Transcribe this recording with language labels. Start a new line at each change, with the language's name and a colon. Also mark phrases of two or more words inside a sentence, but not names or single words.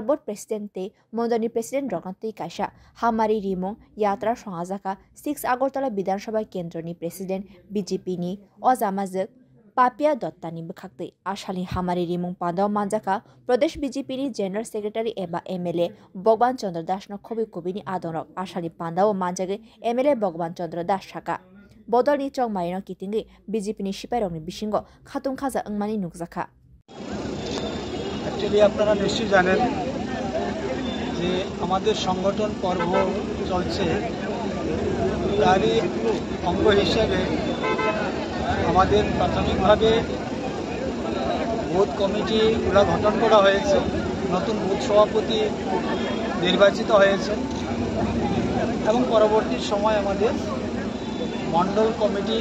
English: board president
Kok Borok: te mandal ni president roknatei kaisa hamari rimong yatra songajaka 6 Agartala Bidhan Sabha Kendra ni president BJP ni ojamajak Papia Dottani Bukhakti Ashali Hamari Rimung Panda Manjaka Pradesh BJP ni
English: General Secretary
Kok Borok: Eba MLA Bogban Chandra Das no Khobi Kobini Adonok Ashali Panda o Manjage MLA Bogban Chandra Das Shaka Bodol ni Chong Marino Kitingi BJP ni Shipairong ni Bishingo Khatung Khaza Angmani Nukzaka
Bangla: Actually আপনারা নিশ্চয়ই জানেন যে আমাদের সংগঠন পর্ব চলছে তারই অঙ্গ হিসেবে আমাদের প্রাথমিকভাবে বুথ কমিটিগুলো গঠন করা হয়েছে নতুন বুথ সভাপতি নির্বাচিত হয়েছে এবং পরবর্তী সময় আমাদের মণ্ডল কমিটি